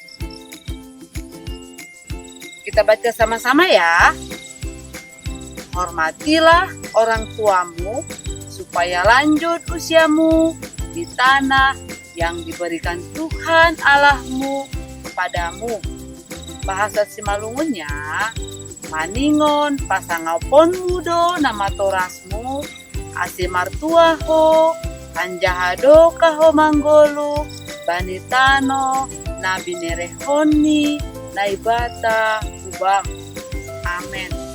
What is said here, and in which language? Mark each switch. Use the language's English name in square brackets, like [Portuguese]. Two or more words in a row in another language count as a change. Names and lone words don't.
[Indonesian] Kita baca sama-sama ya. Hormatilah orang tuamu supaya lanjut usiamu di tanah yang diberikan Tuhan Allahmu kepadamu. Bahasa Simalungunnya, [Batak Simalungun] maningon pasangau pon mudo nama torasmu, ase martua ho, kanjahado kaho manggolu, banitano, nabi nerehoni, naibata, ubang. [Indonesian] Amin.